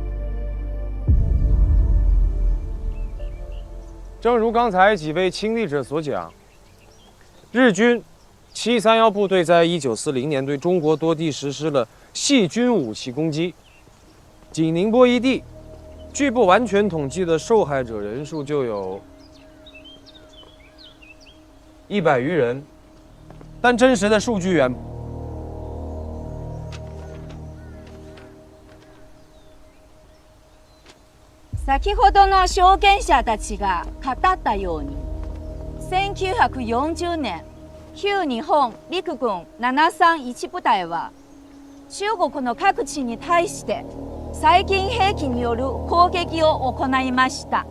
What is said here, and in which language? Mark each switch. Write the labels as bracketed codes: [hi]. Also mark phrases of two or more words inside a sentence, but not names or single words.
[zh] 正如刚才几位亲历者所讲，日军731部队在1940年对中国多地实施了细菌武器攻击，仅宁波一地，据不完全统计的受害者人数就有100余人，但真实的数据远。 [ja] 先ほどの証言者たちが語ったように、1940年、旧日本陸軍731部隊は中国の各地に対して細菌兵器による攻撃を行いました。